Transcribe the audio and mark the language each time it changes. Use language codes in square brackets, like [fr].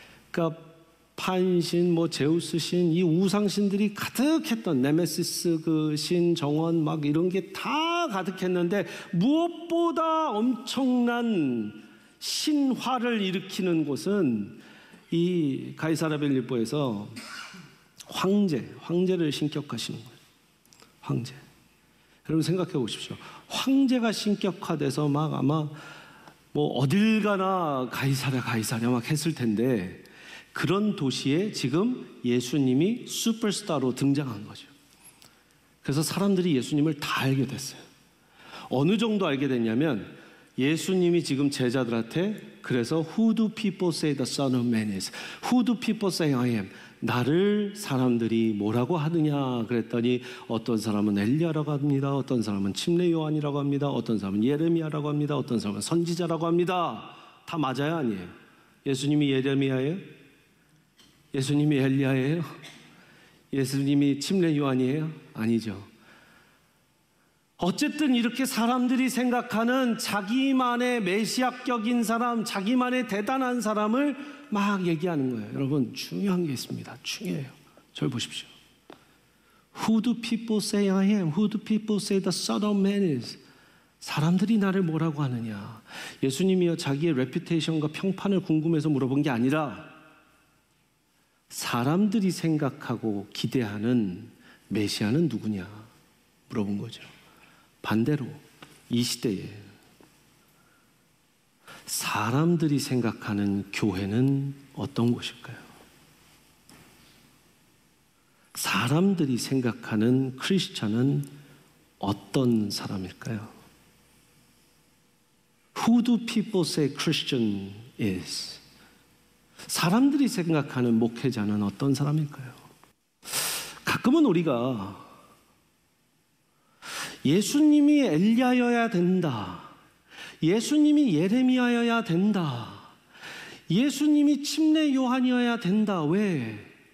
[ko] 그러니까 판신, 제우스 신, 이 우상신들이 가득했던 네메시스 그 신, 정원 막 이런 게 다 가득했는데 무엇보다 엄청난 신화를 일으키는 곳은 이 가이사랴 빌립보에서 황제를 신격화시는 거예요. 황제. 여러분 생각해 보십시오. 황제가 신격화돼서 막 아마 어딜 가나 가이사랴 막 했을 텐데 그런 도시에 지금 예수님이 슈퍼스타로 등장한 거죠. 그래서 사람들이 예수님을 다 알게 됐어요. 어느 정도 알게 됐냐면 예수님이 지금 제자들한테 그래서 [en] Who do people say the Son of Man is? Who do people say I am? [ko] 나를 사람들이 뭐라고 하느냐 그랬더니 어떤 사람은 엘리야라고 합니다. 어떤 사람은 침례 요한이라고 합니다. 어떤 사람은 예레미야라고 합니다. 어떤 사람은 선지자라고 합니다. 다 맞아요? 아니에요? 예수님이 예레미야예요? 예수님이 엘리야예요? 예수님이 침례 요한이에요? 아니죠. 어쨌든 이렇게 사람들이 생각하는 자기만의 메시아격인 사람, 자기만의 대단한 사람을 막 얘기하는 거예요. 여러분 중요한 게 있습니다. 중요해요. 저를 보십시오. [en] Who do people say I am? Who do people say the Son of Man is? [ko] 사람들이 나를 뭐라고 하느냐. 예수님이요 자기의 레퓨테이션과 평판을 궁금해서 물어본 게 아니라 사람들이 생각하고 기대하는 메시아는 누구냐 물어본 거죠. 반대로 이 시대에 사람들이 생각하는 교회는 어떤 곳일까요? 사람들이 생각하는 크리스찬은 어떤 사람일까요? [en] Who do people say Christian is? [ko] 사람들이 생각하는 목회자는 어떤 사람일까요? 가끔은 우리가 예수님이 엘리야여야 된다. 예수님이 예레미야여야 된다. 예수님이 침례 요한이어야 된다. 왜?